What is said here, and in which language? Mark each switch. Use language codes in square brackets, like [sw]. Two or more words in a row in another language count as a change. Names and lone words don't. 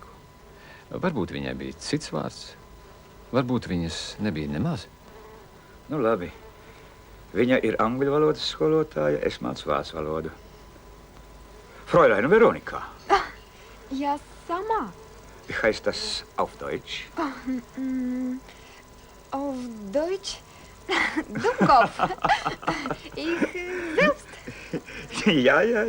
[lv] Varbūt viņai bija cits vārds, varbūt viņas nebija nemaz. Nu labi, viņa ir angļu valodas skolotāja, es mācu vācu valodu. [de] Fräulein Veronika. [ru] Я сама. [de] Wie heißt das auf Deutsch? Auf Deutsch? Dummkopf. Ich selbst. Ja.